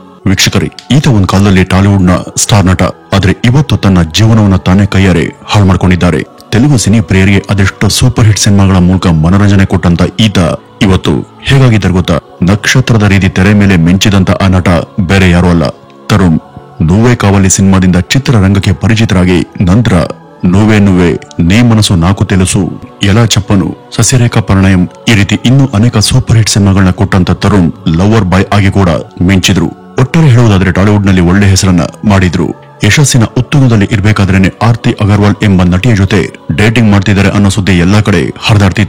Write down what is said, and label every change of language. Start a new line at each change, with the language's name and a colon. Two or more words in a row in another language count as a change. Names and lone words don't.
Kannada: ವೀಕ್ಷಕರೇ, ಈತ ಒಂದು ಕಾಲದಲ್ಲಿ ಟಾಲಿವುಡ್ ನ ಸ್ಟಾರ್ ನಟ. ಆದ್ರೆ ಇವತ್ತು ತನ್ನ ಜೀವನವನ್ನ ತಾನೇ ಕೈಯಾರೆ ಹಾಳು ಮಾಡ್ಕೊಂಡಿದ್ದಾರೆ. ತೆಲುಗು ಸಿನಿ ಪ್ರಿಯರಿಗೆ ಅದೆಷ್ಟೋ ಸೂಪರ್ ಹಿಟ್ ಸಿನಿಮಾಗಳ ಮೂಲಕ ಮನೋರಂಜನೆ ಕೊಟ್ಟಂತ ಈತ ಇವತ್ತು ಹೇಗಾಗಿದ್ದಾರೆ ಗೊತ್ತಾ? ನಕ್ಷತ್ರದ ರೀತಿ ತೆರೆ ಮೇಲೆ ಮಿಂಚಿದಂತ ಆ ನಟ ಬೇರೆ ಯಾರೂ ಅಲ್ಲ, ತರುಣ್. నువ్వే కావాలి ಸಿನಿಮಾದಿಂದ ಚಿತ್ರರಂಗಕ್ಕೆ ಪರಿಚಿತರಾಗಿ ನಂತರ నువ్వే నువ్వే, నీ మనసు నాకు తెలుసు, ఎలా చెప్పను, ಸಸ್ಯರೇಖಾ ಪರಿಣಯಂ ಈ ರೀತಿ ಇನ್ನೂ ಅನೇಕ ಸೂಪರ್ ಹಿಟ್ ಸಿನಿಮಾಗಳನ್ನ ಕೊಟ್ಟಂತ ತರುಣ್ ಲವರ್ ಬಾಯ್ ಆಗಿ ಕೂಡ ಮಿಂಚಿದ್ರು. ಒಟ್ಟಾರೆ ಹೇಳುವುದಾದ್ರೆ ಟಾಲಿವುಡ್ ನಲ್ಲಿ ಒಳ್ಳೆ ಹೆಸರನ್ನ ಮಾಡಿದ್ರು. ಯಶಸ್ಸಿನ ಉತ್ತುಂಗದಲ್ಲಿ ಇರಬೇಕಾದ್ರೇನೆ ಆರ್ತಿ ಅಗರ್ವಾಲ್ ಎಂಬ ನಟಿಯ ಜೊತೆ ಡೇಟಿಂಗ್ ಮಾಡ್ತಿದ್ದಾರೆ ಅನ್ನೋ ಸುದ್ದಿ ಎಲ್ಲಾ ಕಡೆ ಹರಿದಾಡ್ತಿತ್ತು.